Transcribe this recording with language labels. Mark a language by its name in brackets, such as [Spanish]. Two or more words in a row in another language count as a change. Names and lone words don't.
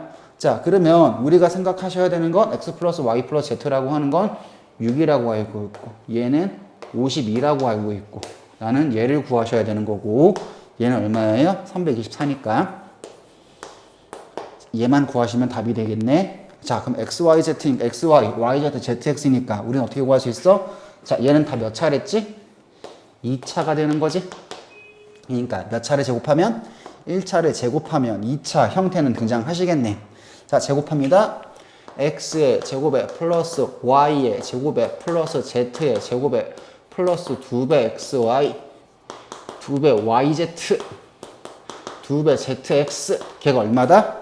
[Korean] 자, 그러면 우리가 생각하셔야 되는 건 x 플러스 y 플러스 z라고 하는 건 6이라고 알고 있고 얘는 52라고 알고 있고 나는 얘를 구하셔야 되는 거고 얘는 얼마예요? 324니까 얘만 구하시면 답이 되겠네. 자, 그럼 x, y, z, x, y, y, z, z, x니까 우리는 어떻게 구할 수 있어? 자, 얘는 다 몇 차례지? 2차가 되는 거지? 그러니까 몇 차례 제곱하면? 1차례 제곱하면 2차 형태는 등장하시겠네. 자, 제곱합니다. x의 제곱에 플러스 y의 제곱에 플러스 z의 제곱에 플러스 2배 xy 2배 yz 2배 zx 걔가 얼마다?